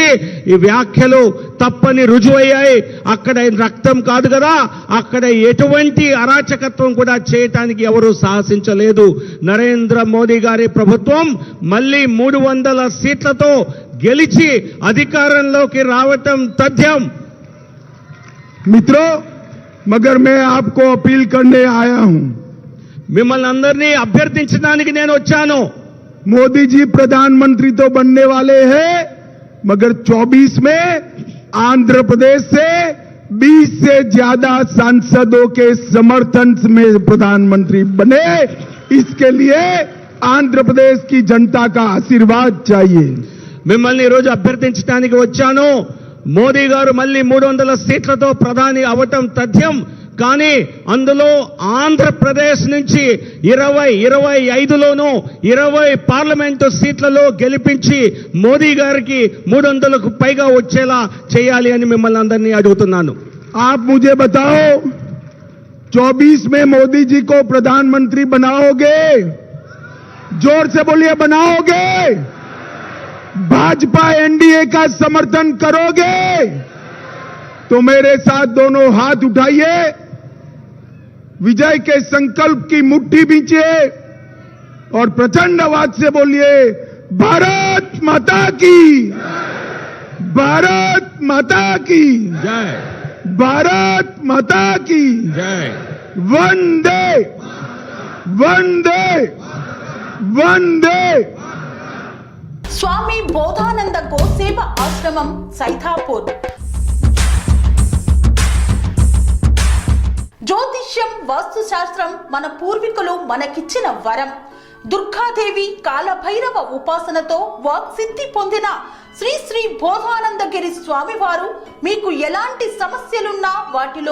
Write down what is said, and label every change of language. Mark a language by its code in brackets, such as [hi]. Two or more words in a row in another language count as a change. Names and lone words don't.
[te] ఈ వ్యాఖ్యలు తప్పని రుజువయ్యాయి. అక్కడ రక్తం కాదు కదా, అక్కడ ఎటువంటి అరాచకత్వం కూడా చేయటానికి ఎవరు సాహసించలేదు. నరేంద్ర మోదీ గారి ప్రభుత్వం మళ్ళీ 300 సీట్లతో గెలిచి అధికారంలోకి రావటం తథ్యం. [hi] मित्रों, मगर मैं आपको अपील करने आया हूं. [te] మిమ్మల్ని అందరినీ అభ్యర్థించడానికి నేను వచ్చాను. [hi] मोदी जी प्रधानमंत्री तो बनने वाले हैं, मगर 24 में आंध्र प्रदेश से 20 से ज्यादा सांसदों के समर्थन में प्रधानमंत्री बने. इसके लिए आंध्र प्रदेश की जनता का आशीर्वाद चाहिए. [te] మిమ్మల్ని ఈరోజు అభ్యర్థించడానికి వచ్చాను. మోదీ గారు మళ్ళీ 300 సీట్లతో ప్రధాని అవటం తథ్యం. కానీ అందులో ఆంధ్రప్రదేశ్ నుంచి 25లోనూ 20 పార్లమెంటు సీట్లలో గెలిపించి మోదీ గారికి 300కు పైగా వచ్చేలా చేయాలి అని మిమ్మల్ని అందరినీ అడుగుతున్నాను. [hi] आप मुझे बताओ, 24 में मोदी जी को प्रधानमंत्री बनाओगे? जोर से बोलिए, बनाओगे? भाजपा एनडीए का समर्थन करोगे? तो मेरे साथ दोनों हाथ उठाइए, विजय के संकल्प की मुट्ठी बींचिए और प्रचंड आवाज से बोलिए, भारत माता की, भारत माता की జై, भारत माता की జై. वंदे वंदे वंदे. [te] స్వామి బోధానంద గోసేవ ఆశ్రమం సైథాపూర్. జ్యోతిష్యం, వాస్తుశాస్త్రం మన పూర్వీకులు మనకిచ్చిన వరం. దుర్గాదేవి, కాలభైరవ ఉపాసనతో వాక్సిద్ధి పొందిన శ్రీ శ్రీ బోధానందగిరి స్వామివారు మీకు ఎలాంటి సమస్యలున్నా, వాటిలో